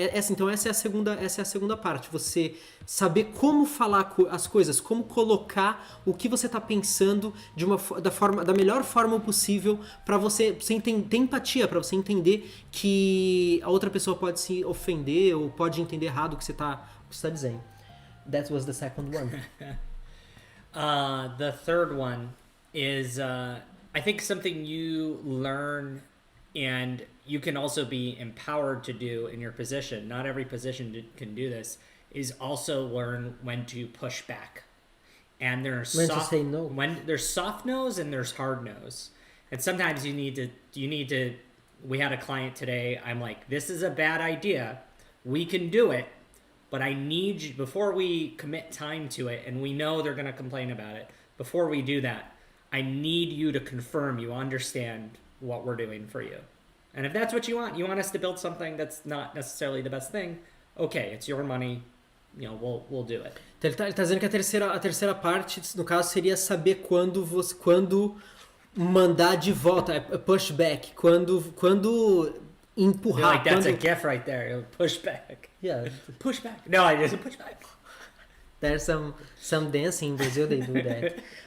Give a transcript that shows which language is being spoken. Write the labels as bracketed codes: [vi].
[pt] Então essa é a segunda parte. Você saber como falar as coisas, como colocar o que você está pensando da melhor forma possível para você ter empatia, para você entender que a outra pessoa pode se ofender ou pode entender errado o que você está dizendo. [en] That was the second one. The third one is I think something you learn and you can also be empowered to do in your position. Not every position can do this. Is also learn when to push back. And there's to say no. When there's soft nose and there's hard nose. And sometimes you need to. We had a client today. I'm like, this is a bad idea. We can do it, but I need you before we commit time to it. And we know they're going to complain about it. Before we do that, I need you to confirm you understand what we're doing for you. And if that's what you want us to build something that's not necessarily the best thing, okay, it's your money, we'll do it. [pt] Então ele tá dizendo que a terceira parte, no caso, seria saber quando mandar de volta, pushback, quando empurrar. [en] Like that's a gift right there, push back. Yeah. Push back. No, I just push back. There's some dancing in Brazil, they do that.